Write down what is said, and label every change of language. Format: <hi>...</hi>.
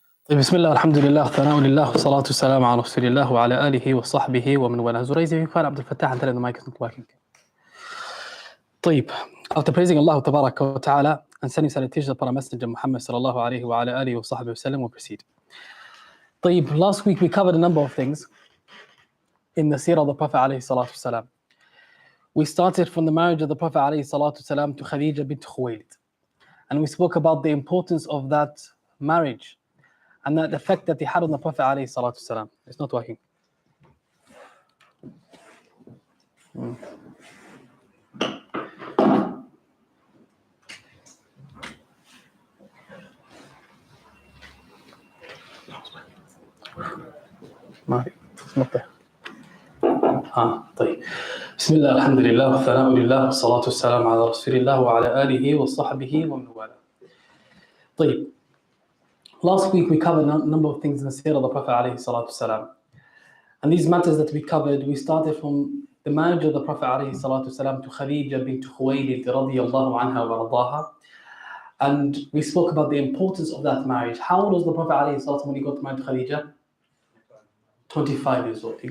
<ar>بسم الله الحمد لله ثناء لله والصلاة والسلام على رسول الله وعلى آله وصحبه ومن والاه.</ar> <en>So raise your hand, Abdul Fattah, until the mic is not working. طيب, after praising Allah Tabaraka wa Ta'ala and sending salutations upon our Messenger Muhammad sallallahu alayhi wa ala alihi wa sahbihi wa sallam, we'll proceed. طيب, last week we covered a number of things in the seerah of the Prophet alayhi salatu wasalam. We started from the marriage of the Prophet alayhi salatu wasalam to Khadija bint Khuwaylid. And we spoke about the importance of that marriage and that effect that he had on the Prophet alayhi salatu wasalam. It's not working. It's not there. طيب.</en> <ar>بسم الله الحمد لله والثناء لله والصلاة والسلام على رسول الله وعلى آله وصحبه ومن والاه. طيب.</ar> <en>Last week we covered a number of things in the seerah of the Prophet alayhi salatu wasalam. And these matters that we covered, we started from the marriage of the Prophet alayhi salatu wasalam to Khadija bint Khuwaylid radiyallahu anha wa radaha. And we spoke about the importance of that marriage. How old was the Prophet alayhi salatu wasalam when he got married to Khadija? 25 years old.</en>